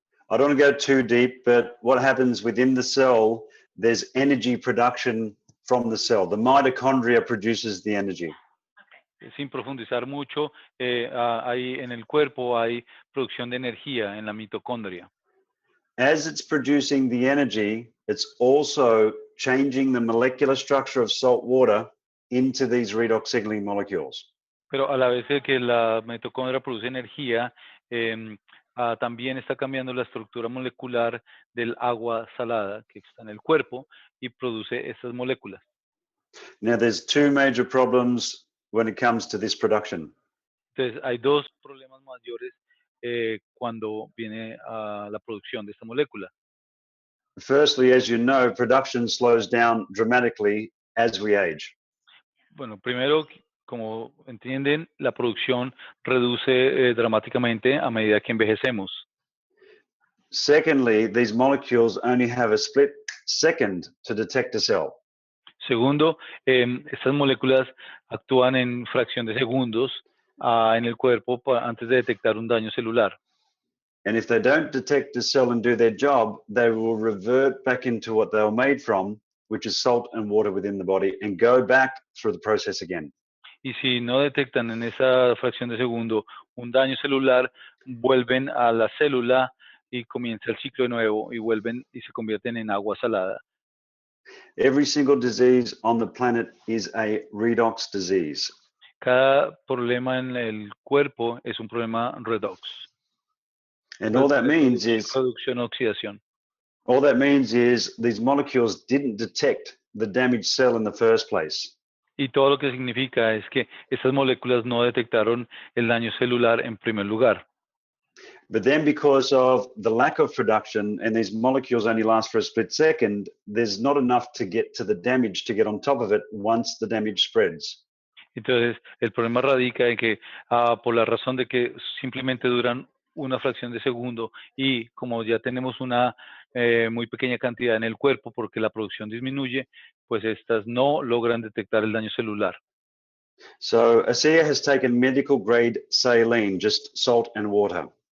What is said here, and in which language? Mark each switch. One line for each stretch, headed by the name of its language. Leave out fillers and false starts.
English: I don't want to go too deep, but what happens within the cell, there's energy production from the cell. The mitochondria produces the energy.
Spanish: Sin profundizar mucho, en el cuerpo hay producción de energía en la mitocondria.
English: As it's producing the energy, it's also changing the molecular structure of salt water into these redox signaling molecules.
Spanish: Pero a la vez que la mitocondria produce energía, también está cambiando la estructura molecular del agua salada que está en el cuerpo y produce estas moléculas.
English: Now, there's two major problems when it comes to this production.
Spanish: Entonces, hay dos problemas mayores cuando viene a la producción de esta molécula.
English: Firstly, as you know, production slows down dramatically as we age.
Spanish: Bueno, primero, como entienden, la producción reduce dramáticamente a medida que envejecemos.
English: Secondly, these molecules only have a split second to detect a cell.
Spanish: Segundo, estas moléculas actúan en fracción de segundos en el cuerpo antes de detectar un daño celular.
English: And if they don't detect the cell and do their job, they will revert back into what they were made from, which is salt and water within the body, and go back through the process again.
Spanish: Y si no detectan en esa fracción de segundo un daño celular, vuelven a la célula y comienza el ciclo de nuevo y vuelven y se convierten en agua salada.
English: Every single disease on the planet is a redox disease.
Spanish: Cada problema en el cuerpo es un problema redox.
English: And all that means is
Spanish: Reducción de oxidación.
English: all that means is these molecules didn't detect the damaged cell in the first place.
Spanish: Y todo lo que significa es que estas moléculas no detectaron el daño celular en primer lugar.
English: But then because of the lack of production and these molecules only last for a split second, there's not enough to get to the damage to get on top of it once the damage spreads.
Spanish: Entonces, el problema radica en que por la razón de que simplemente duran una fracción de segundo y como ya tenemos una muy pequeña cantidad en el cuerpo porque la producción disminuye, pues estas no logran detectar el daño celular.
English: So ASEA has taken medical grade saline, just salt and water.